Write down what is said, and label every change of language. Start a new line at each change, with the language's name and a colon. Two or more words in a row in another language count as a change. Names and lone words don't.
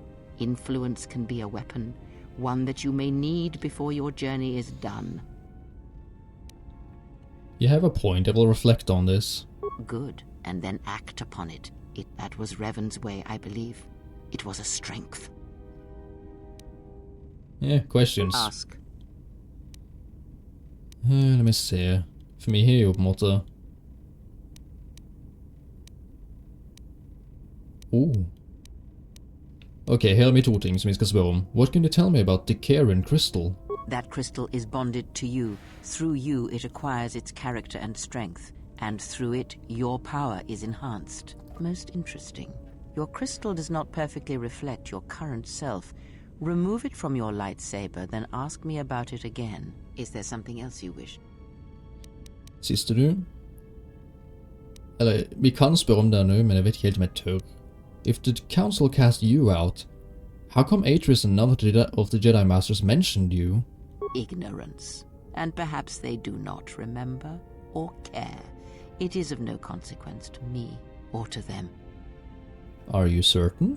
English: Influence can be a weapon, one that you may need before your journey is done. You have a point. I will reflect on this. Good, and then act upon it. That was Revan's way, I believe. It was a strength. Yeah, questions. Ask.
Norwegian: La meg se. For meg har jo på en måte... Ok, her er vi to ting som vi skal spørre om.
English: What can you tell me about the Krigen crystal? That crystal is bonded to you. Through you, it acquires its character and strength. And through it, your power is enhanced. Most interesting. Your crystal does not perfectly reflect your current self. Remove it from your lightsaber, then ask me about it again. Is there something else you wish?
Norwegian: Siste du? Eller, vi kan spørre om det nu, men jeg vet ikke helt om jeg tør.
English: If the council cast you out, how come Atris and none of the Jedi Masters mentioned you? Ignorance. And perhaps they do not remember or care. It is of no consequence to me or to them. Are you certain?